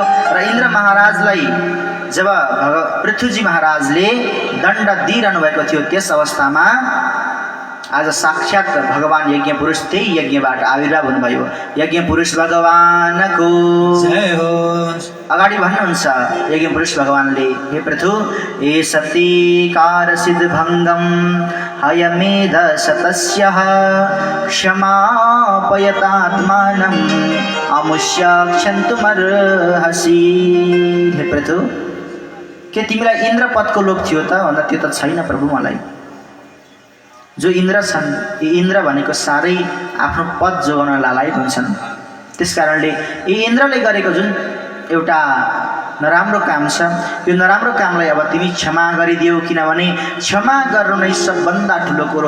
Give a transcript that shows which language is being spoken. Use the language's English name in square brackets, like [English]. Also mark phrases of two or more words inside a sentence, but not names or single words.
[Nepali] र इन्द्र महाराजलाई जब पृथ्वीजी महाराजले दण्ड दिइरहनु भएको थियो त्यस अवस्थामा आज साक्षात् भगवान यज्ञ पुरुष त्यही यज्ञबाट आविर्भाव हुनुभयो। यज्ञ पुरुष भगवानको जय हो। अगाडि भन्नुहुन्छ यज्ञ पुरुष भगवानले, [Sanskrit] हे पृथु ए सतीकार सिद्ध भङ्गम हयमेध शतस्य क्षमापयतात्मानं अमुष्य क्षन्तुमर्हसि। [Nepali] हे पृथु, के तिमीलाई इन्द्र पदको लोभ थियो त भन्दा त्यो त छैन प्रभु। मलाई जो इन्द्र छन् यी इन्द्र भनेको साह्रै आफ्नो पद जोगाउन लालायत हुन्छन्। त्यसकारणले यी इन्द्रले गरेको जुन एउटा नराम्रो काम छ यो नराम्रो कामलाई अब तिमी क्षमा गरिदियौ, किनभने क्षमा गर्नु नै सबभन्दा ठुलो कुरो।